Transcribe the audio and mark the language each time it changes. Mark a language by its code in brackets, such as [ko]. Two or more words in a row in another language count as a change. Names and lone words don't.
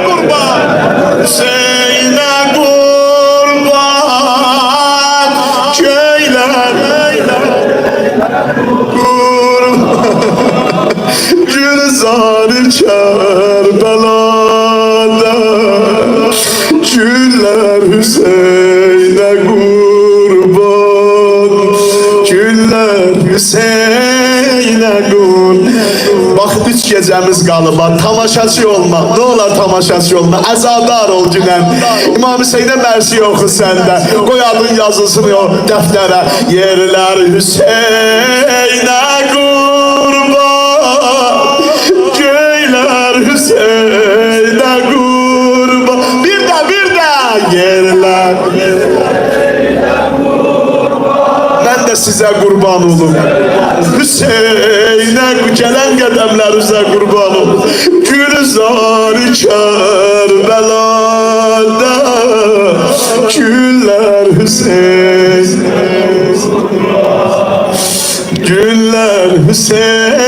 [tr] Hüseyin'e kurban, köyler kurban, Gülzar-ı Kerbela'da, güller Hüseyin'e kurban, güller Hüseyin'e kurban. [az] Bax, 3 gecəmiz qalıb, tamaşaçı olma, ne olar tamaşaçı olma, əzadar ol günən. İmam Hüseyn'e mərsi yoxu səndə, qoy adın yazılsın o dəftərə. Yerlər Hüseyn'e kurban, göylər Hüseyn'e kurban. Bir də yerlər [tr] ben de size kurban olum. [az] Hüseyin'e gelen qədəmlərinizə kurban olum. [tr] Gülzar-ı Kerbela'da, güller Hüseyin, güller Hüseyin.